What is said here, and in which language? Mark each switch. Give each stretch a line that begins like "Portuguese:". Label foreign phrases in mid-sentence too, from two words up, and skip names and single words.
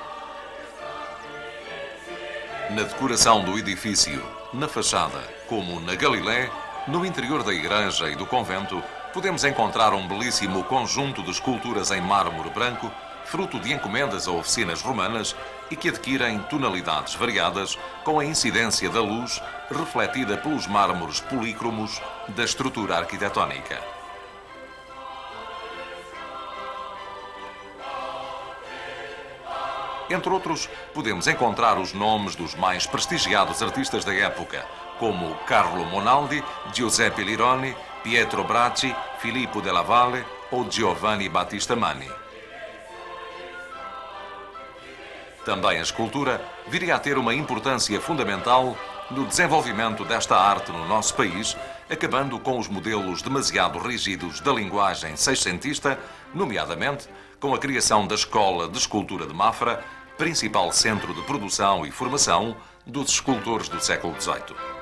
Portuguese: Na decoração do edifício, na fachada, como na Galilé, no interior da igreja e do convento, podemos encontrar um belíssimo conjunto de esculturas em mármore branco, fruto de encomendas a oficinas romanas e que adquirem tonalidades variadas com a incidência da luz refletida pelos mármores polícromos da estrutura arquitetónica. Entre outros, podemos encontrar os nomes dos mais prestigiados artistas da época, como Carlo Monaldi, Giuseppe Lironi, Pietro Bracci, Filippo della Valle ou Giovanni Battista Manni. Também a escultura viria a ter uma importância fundamental no desenvolvimento desta arte no nosso país, acabando com os modelos demasiado rígidos da linguagem seiscentista, nomeadamente com a criação da Escola de Escultura de Mafra, principal centro de produção e formação dos escultores do século XVIII.